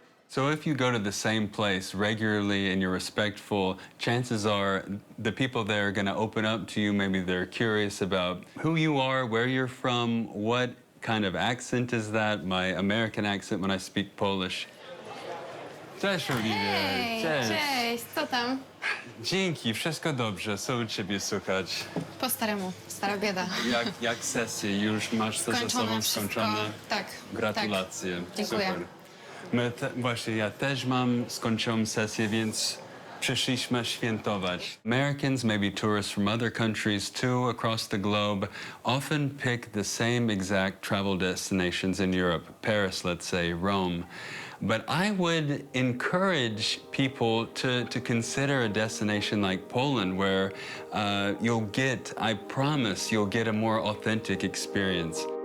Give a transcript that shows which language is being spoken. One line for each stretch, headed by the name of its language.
English: So if you go to the same place regularly and you're respectful, chances are the people there are going to open up to you. Maybe they're curious about who you are, where you're from, what kind of accent is that, my American accent when I speak Polish.
Polish: Cześć, Oliwia. Hej, cześć, co tam? Dzięki, wszystko dobrze, co u ciebie słychać? Po staremu, stara bieda. Jak sesję, już masz to ze sobą skończone? Tak. Gratulacje. Tak. Dziękuję. Super. Właśnie, ja też mam skończoną sesję, więc przyszliśmy świętować.
English: Americans, maybe tourists from other countries too, across the globe, often pick the same exact travel destinations in Europe. Paris, let's say, Rome. But I would encourage people to consider a destination like Poland where you'll get, I promise, you'll get a more authentic experience.